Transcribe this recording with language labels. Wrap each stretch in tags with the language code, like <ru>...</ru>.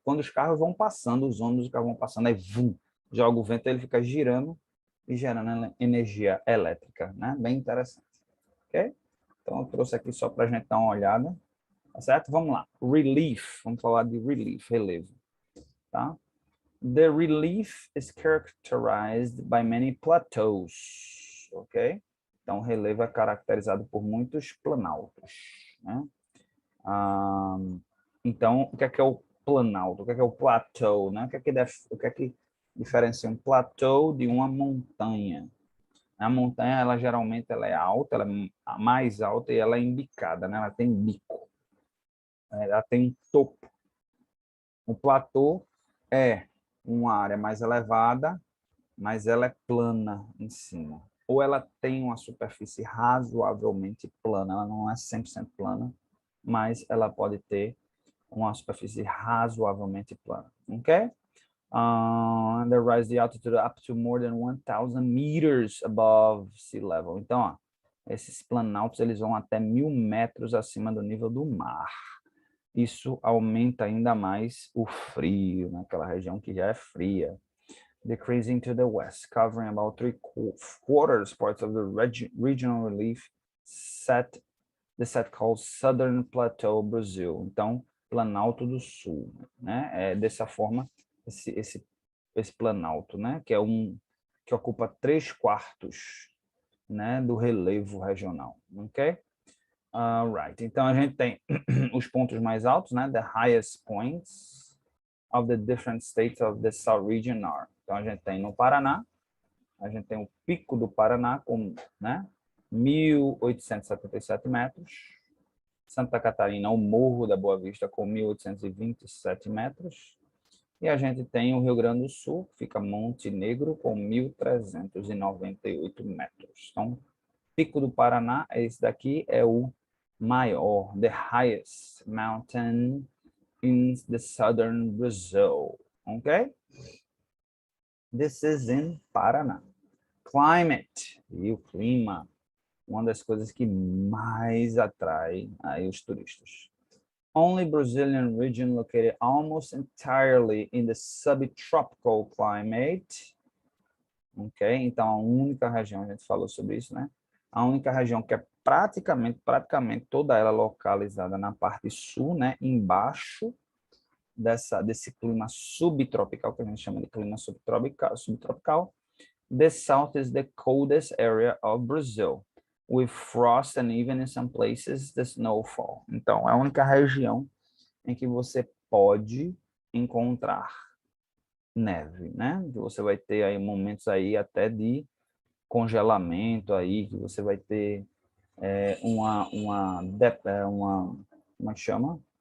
<pt>Quando os carros vão passando, os ônibus os carros vão passando, aí vum, joga o vento, ele fica girando e gerando energia elétrica, né? Bem interessante, ok? Então eu trouxe aqui só para a gente dar uma olhada, tá certo? Vamos lá, relief, vamos falar de relief, relevo, tá?</pt> <en>The relief is characterized by many plateaus, ok?</en> <pt>Então, o relevo é caracterizado por muitos planaltos, né? Então, o que é o planalto? O que é o plateau, né? O que é que diferencia um plateau de uma montanha? A montanha, ela geralmente ela é alta, ela é a mais alta e ela é embicada, né? Ela tem bico, ela tem um topo. O platô é uma área mais elevada, mas ela é plana em cima. Ou ela tem uma superfície razoavelmente plana, ela não é 100% plana, mas ela pode ter uma superfície razoavelmente plana, ok?</pt> <en>They rise the altitude up to more than 1,000 meters above sea level.</en> <pt>Então, ó, esses planaltos eles vão até 1.000 metros acima do nível do mar. Isso aumenta ainda mais o frio naquela região que já é fria.</pt> <en>decreasing to the west, covering about 3/4 parts of the regional relief the set called Southern Plateau, Brazil.</en> <pt>Então, Planalto do Sul, né? É dessa forma, esse planalto, né? Que ocupa 3/4, né? Do relevo regional, ok? Right. Então, a gente tem os pontos mais altos, né?</pt> <en>The highest points of the different states of the South Region are.</en> <pt>Então, a gente tem no Paraná, a gente tem o Pico do Paraná com, né? 1.877 metros. Santa Catarina, o Morro da Boa Vista, com 1.827 metros. E a gente tem o Rio Grande do Sul, que fica Monte Negro, com 1.398 metros. Então, Pico do Paraná, esse daqui é o maior,</pt> <en>the highest mountain in the southern Brazil. Ok? This is in Paraná.</en> <pt>Climate, e o clima, uma das coisas que mais atrai aí os turistas.</pt> <en>Only Brazilian region located almost entirely in the subtropical climate. Ok?</en> <pt>Então, a única região, a gente falou sobre isso, né? A única região que é praticamente toda ela localizada na parte sul, né? Embaixo desse clima subtropical, que a gente chama de clima subtropical.</pt> <en>The south is the coldest area of Brazil, with frost and even in some places the snowfall.</en> <pt>Então, é a única região em que você pode encontrar neve, né? Que você vai ter aí momentos aí até de congelamento aí, que você vai ter como é que chama?</pt>